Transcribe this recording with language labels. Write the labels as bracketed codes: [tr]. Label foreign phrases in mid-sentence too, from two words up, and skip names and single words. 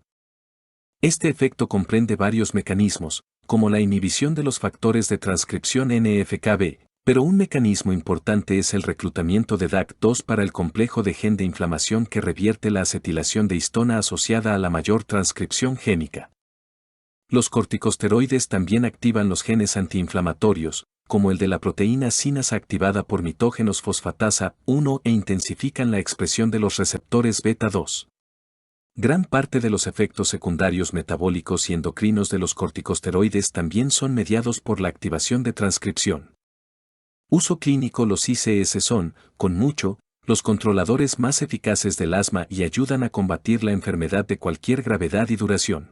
[es] Este efecto comprende varios mecanismos, como la inhibición de los factores de transcripción NF-κB, pero un mecanismo importante es el reclutamiento de DAC2 para el complejo de gen de inflamación que revierte la acetilación de histona asociada a la mayor transcripción génica. Los corticosteroides también activan los genes antiinflamatorios, como el de la proteína sinasa activada por mitógenos fosfatasa 1 e intensifican la expresión de los receptores beta 2. Gran parte de los efectos secundarios metabólicos y endocrinos de los corticosteroides también son mediados por la activación de transcripción. Uso clínico. Los ICS son, con mucho, los controladores más eficaces del asma y ayudan a combatir la enfermedad de cualquier gravedad y duración.